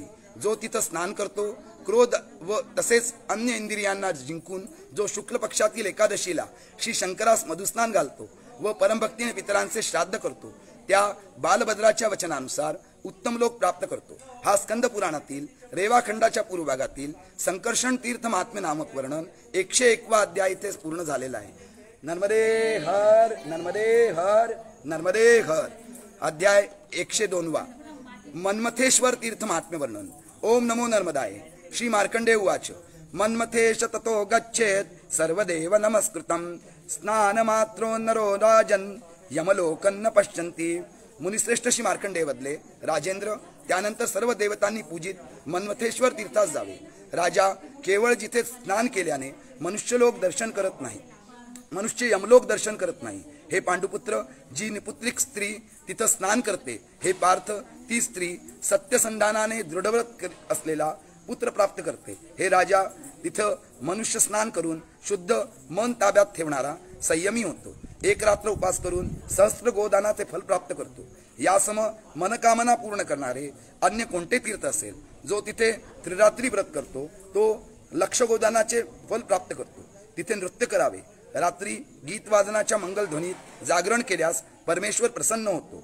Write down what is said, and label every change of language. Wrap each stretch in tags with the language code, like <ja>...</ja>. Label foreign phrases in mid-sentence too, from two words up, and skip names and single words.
<mr>जो तिथं स्नान करतो, क्रोध व तसेच अन्य इंद्रियांना जिंकून जो शुक्ल पक्षातील एकादशीला श्री शंकरास मधुस्नान घालतो व परमभक्तीने पितरांचे श्राद्ध करतो, त्या बालभद्राच्या वचनानुसार उत्तम लोक प्राप्त करतो. हा स्कंद पुराणातील रेवाखंडाच्या पूर्व भागातील संकर्षण तीर्थ महात्म्य नामक वर्णन 101वा अध्याय इथे पूर्ण झालेला आहे.</mr> <sa>नर्मदे हर नर्मदे हर नर्मदे हर.</sa> <mr>अध्याय 102वा मन्मथेश्वर तीर्थ महात्म्य वर्णन.</mr> <sa>ओम नमो नर्मदाय. श्री मार्कंडेय उवाच. मन्मथेश ततो गच्छेत सर्वदेव नमस्कृतम स्नानमात्रो नरो राजन यमलोकन्न पश्यन्ति.</sa> <mr>मुनिश्रेष्ठ श्री मार्कंडेय वदले, राजेंद्र त्यानंतर सर्व देवतांनी पूजित मन्मथेश्वर तीर्थास जावे. राजा, केवळ जिथे स्नान केल्याने मनुष्यलोक दर्शन करत नाही, मनुष्य यमलोक दर्शन करत नाही. हे पांडुपुत्र, जी निपुत्रिक स्त्री तिथं स्नान करते, हे पार्थ, ती स्त्री सत्यसंधानाने दृढव्रत असलेला पुत्र प्राप्त करते. हे राजा, तिथं मनुष्य स्नान करून शुद्ध मन ताब्यात ठेवणारा संयमी होतो. एक रात्र उपास करून सहस्त्र गोदानाचे फल प्राप्त करतो. यासम मनकामना पूर्ण करणारे अन्य कोणते तीर्थ असेल, जो तिथे त्रिरात्री व्रत करतो तो लक्ष गोदानाचे फल प्राप्त करतो. तिथे नृत्य करावे. रात्री गीत वादनाच्या मंगलध्वनीत जागरण केल्यास परमेश्वर प्रसन्न होतो.</mr>